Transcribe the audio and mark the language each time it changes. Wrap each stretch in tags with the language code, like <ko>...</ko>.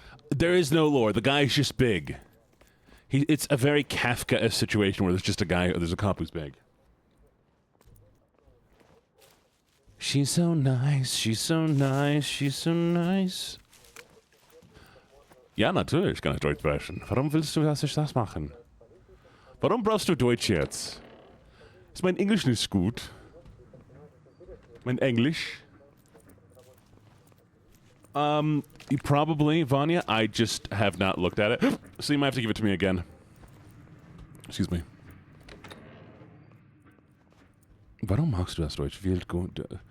<en>There is no lore. The guy's just big. It's a very Kafka-esque situation where there's just a guy, there's a cop who's big. She's so nice, she's so nice, she's so nice.</en> <de>Ja, natürlich kann ich Deutsch sprechen. Warum willst du, dass ich das machen? Warum brauchst du Deutsch jetzt? Ist mein Englisch nicht gut? Mein Englisch?</de> <en>Probably, Vanya. I just have not looked at it. So you might have to give it to me again. Excuse me.</en> <de>Warum magst du das Deutsch? Viel gut.</de>